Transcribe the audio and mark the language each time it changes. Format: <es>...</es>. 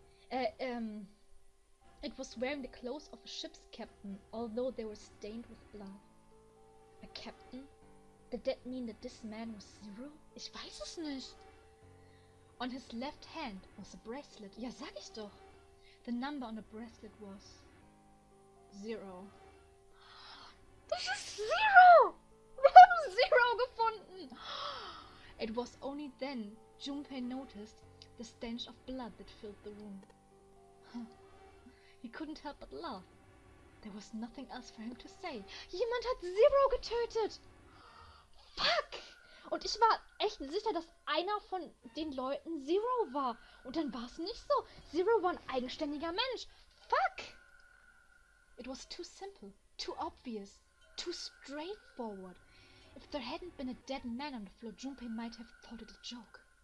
<en>It was wearing the clothes of a ship's captain, although they were stained with blood. A captain? Did that mean that this man was Zero?</en> <de>Ich weiß es nicht.</de> <en>On his left hand was a bracelet.</en> <de>Ja, sag ich doch.</de> <en>The number on the bracelet was 0.</en> <de>Das ist Zero! Wir haben Zero gefunden!</de> <en>It was only then Junpei noticed the stench of blood that filled the room. He couldn't help but laugh. There was nothing else for him to say.</en> <de>Jemand hat Zero getötet! Fuck! Und ich war echt sicher, dass einer von den Leuten Zero war. Und dann war es nicht so. Zero war ein eigenständiger Mensch.</de> <en>Fuck! It was too simple, too obvious, too straightforward. If there hadn't been a dead man on the floor, Junpei might have thought it a joke.</en>